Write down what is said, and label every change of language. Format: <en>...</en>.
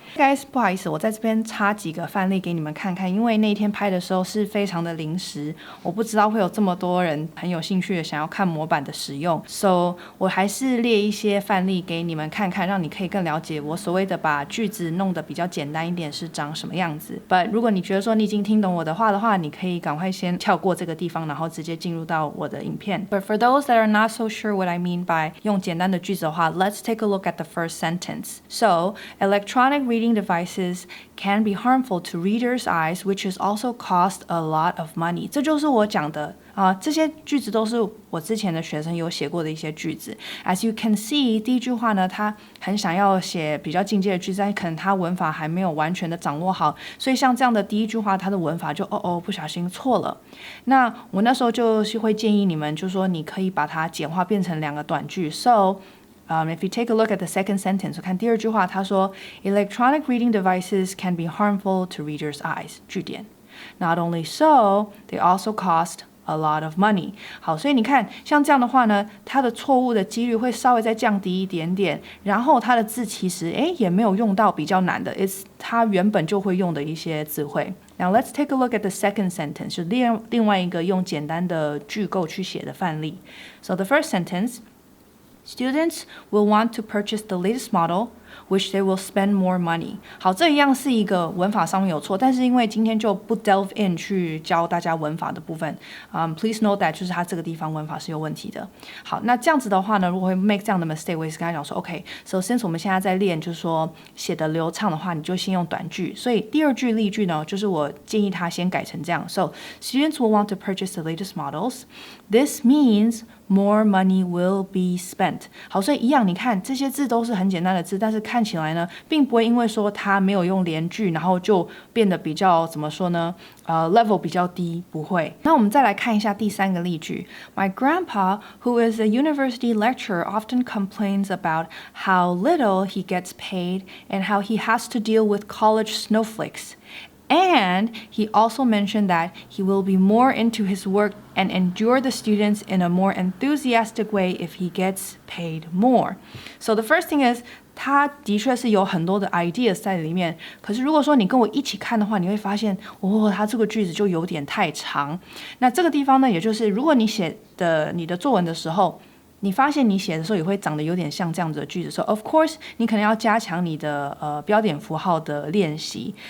<zh>Guys， 不好意思，我在这边插几个范例给你们看看，因为那天拍的时候是非常的临时，我不知道会有这么多人很有兴趣的想要看模板的使用 ，so 我还是列一些范例给你们看看，让你可以更了解我所谓的把句子弄得比较简单一点是长什么样子。 But 如果你觉得说你已经听懂我的话的话，你可以赶快先跳过这个地方，然后直接进入到我的影片。</zh> <en>But for those that are not so sure what I mean by</en> <zh>用简单的句子的话</zh> <en>，let's take a look at the first sentence. So electronic reading devices can be harmful to readers' eyes, which is also cost a lot of money.</en> <zh>这就是我讲的这些句子都是我之前的学生有写过的一些句子。</zh> <en>As you can see，</en> <zh>第一句话呢，他很想要写比较进阶的句子，但可能他文法还没有完全的掌握好，所以像这样的第一句话，他的文法就不小心错了。那我那时候就是会建议你们，就说你可以把它简化变成2个短句。</zh> <en>So，if you take a look at the second sentence，</en> <zh>看第2句话，他说</zh> <en>electronic reading devices can be harmful to readers' eyes。句点。 Not only so, they also cost a lot of money.</en> <zh>好，所以你看，像这样的话呢，它的错误的几率会稍微再降低一点点。然后它的字其实也没有用到比较难的 ，it's 它原本就会用的一些词汇。</zh> <en>Now let's take a look at the second sentence，</en> <zh>是另外一个用简单的句构去写的范例。</zh> <en>So the first sentence. Students will want to purchase the latest model, which they will spend more money。</en> <zh>好，这一样是一个文法上面有错，但是因为今天就不 delve in 去教大家文法的部分，</zh> <en>please note that</en> <zh>就是它这个地方文法是有问题的。好，那这样子的话呢，如果会 make 这样的 mistake， 我也是跟他讲说 ，OK，</zh> <en>so since</en> <zh>我们现在在练，就是说写的流畅的话，你就先用短句。所以第二句例句呢，就是我建议他先改成这样</zh> <en>：So students will want to purchase the latest models. This means more money will be spent。</en> <zh>好，所以一样，你看这些字都是很简单的字，但是看起来呢，并不会因为说它没有用连句，然后就变得比较怎么说呢？level 比较低，不会。那我们再来看一下第三个例句。</zh> <en>My grandpa, who is a university lecturer, often complains about how little he gets paid and how he has to deal with college snowflakes.And he also mentioned that he will be more into his work and endure the students in a more enthusiastic way if he gets paid more. So the first thing is,</en> <zh>他的确是有很多的 ideas 在里面，可是如果说你跟我一起看的话，你会发现，他这个句子就有点太长。那这个地方呢，也就是如果你写的你的作文的时候，你发现你写的时候也会长得有点像这样子的句子，所以</zh> <en>of course</en> <zh>你可能要加强你的标点符号的练习。</zh>